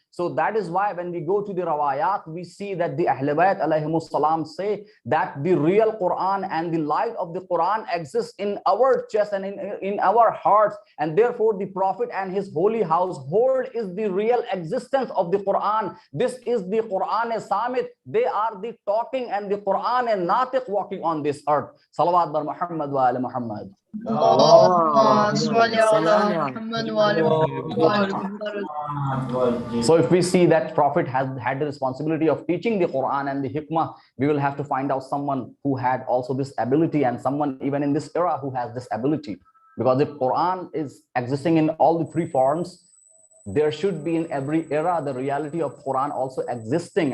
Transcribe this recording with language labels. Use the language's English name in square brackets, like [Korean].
[English] So that is why when we go to the rawayat, we see that the Ahl Bayt alayhimus salam say that the real Quran and the light of the Quran exists in our chest and in our hearts. And therefore the Prophet and his holy household is the real existence of the Quran. This is the Quran Samit. They are the talking and the Quran and Natiq walking on this earth. Salawat bar Muhammad wa ala Muhammad. [Arabic] اللهم صل على محمد وآل محمد. [English] So if we see that Prophet has had the responsibility of teaching the Quran and the hikmah, we will have to find out someone who had also this ability, and someone even in this era who has this ability. Because if Quran is existing in all the three forms, there should be in every era the reality of Quran also existing.